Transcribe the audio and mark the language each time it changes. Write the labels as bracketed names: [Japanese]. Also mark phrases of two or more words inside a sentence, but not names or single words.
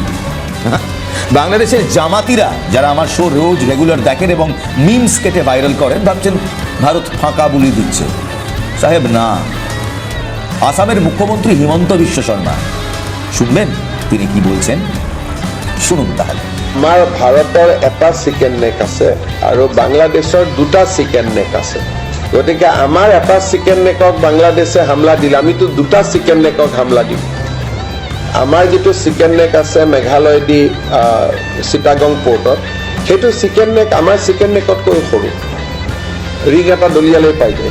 [Bangla] বাংলাদেশের জামাতিরা যারা আমার শো রোজ রেগুলার দেখেন এবং মিমস কেটে ভাইরাল করেন, ভাবছেন ভারত ফাঁকা বুলি দিচ্ছে। সাহেব না। আসামের মুখ্যমন্ত্রী হিমন্ত বিশ্ব শর্মা, শুনবেন তিনি কি বলছেন? শুনুন তাহলে। [Assamese] আমাৰ ভাৰতৰ এটা [English] chicken neck [Assamese] আছে আৰু বাংলাদেশৰ দুটা [English] chicken neck [Assamese] আছে। গতিকে আমাৰ এটা [English] chicken neckক [Assamese] বাংলাদেশে হামলা দিলে আমিতো দুটা [English] chicken neckক [Assamese] হামলা দিম। আমাৰ যিটো [English] chicken neck [Assamese] আছে মেঘালয় দি চিটাগং পৰ্টত, সেইটো [English] chicken neck [Assamese] আমাৰ [English] chicken neckতকৈ [Assamese] সৰু, ৰিং এটা দলিয়ালৈ পাই যায়।